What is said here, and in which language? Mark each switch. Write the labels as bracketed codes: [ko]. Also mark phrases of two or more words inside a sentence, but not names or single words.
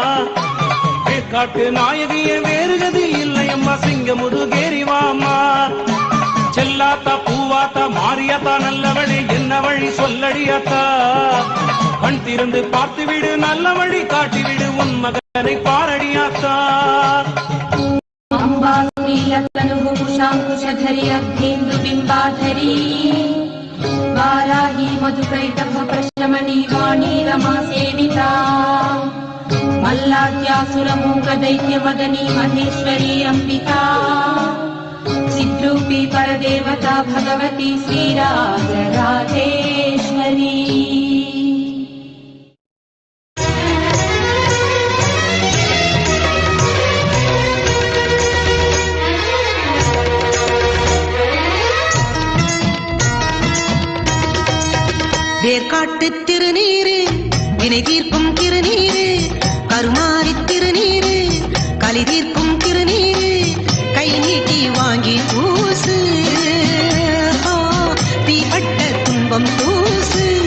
[ta] காட்டு நாயகியே வேறு கதி இல்லை அம்மா. சிங்கமுதுகேரிவாம்மா. செல்லாத்தா பூவாத்தா மாரியாத்தா நல்லவளே என்ன வழி சொல்லடியாத்தா. கண் திறந்து பார்த்து விடு, நல்ல வழி காட்டிவிடு, உன் மகனை பாரடியாத்தா. [sa] अम्बाकुशाङ्कुशधरी अर्धेन्दुबिम्बाधरी वाराही मधुकैटभ प्रशमनी वाणी रमा सेविता मल्लाद्यासुरमूकदैत्यमदनी महेश्वरी अम्बिका सिद्रूपी परदेवता भगवती श्रीराजराजेश्वरी. [ta] வேர்காட்டு திருநீரு வினை தீர்க்கும் திருநீரு கருமாரி திருநீரு கலி தீர்க்கும் திருநீரு கை நீட்டி வாங்கி பூசு தீப்பட்ட துன்பம் தூசு.